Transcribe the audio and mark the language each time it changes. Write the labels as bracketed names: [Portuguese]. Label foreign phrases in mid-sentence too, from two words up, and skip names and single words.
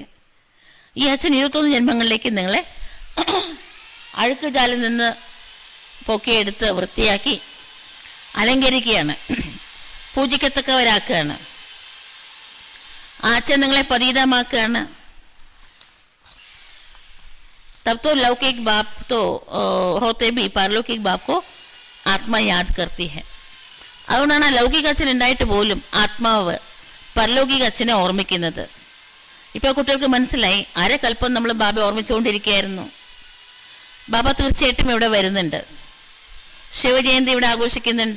[Malayalam] ഈ അച്ഛൻ 21 ജന്മങ്ങളിലേക്ക് നിങ്ങളെ അഴുക്ക് ജാലിൽ നിന്ന് പൊക്കിയെടുത്ത് വൃത്തിയാക്കി അലങ്കരിക്കുകയാണ്, പൂജിക്കത്തക്കവരാക്കുകയാണ്. ആ അച്ഛൻ നിങ്ങളെ പതീതമാക്കുകയാണ്. [Hindi] तब तो लौकिक बाप तो होते भी पारलौकिक बाप को आत्मा याद करती है. [Malayalam] അതുകൊണ്ടാണ് ലൗകിക അച്ഛൻ ഉണ്ടായിട്ട് പോലും ആത്മാവ് പരലൗകിക അച്ഛനെ ഓർമ്മിക്കുന്നത്. ഇപ്പോൾ കുട്ടികൾക്ക് മനസ്സിലായി, അരകൽപ്പം നമ്മൾ ബാബ ഓർമ്മിച്ചുകൊണ്ടിരിക്കുകയായിരുന്നു. ബാബ തീർച്ചയായിട്ടും ഇവിടെ വരുന്നുണ്ട്. ശിവജയന്തി ഇവിടെ ആഘോഷിക്കുന്നുണ്ട്.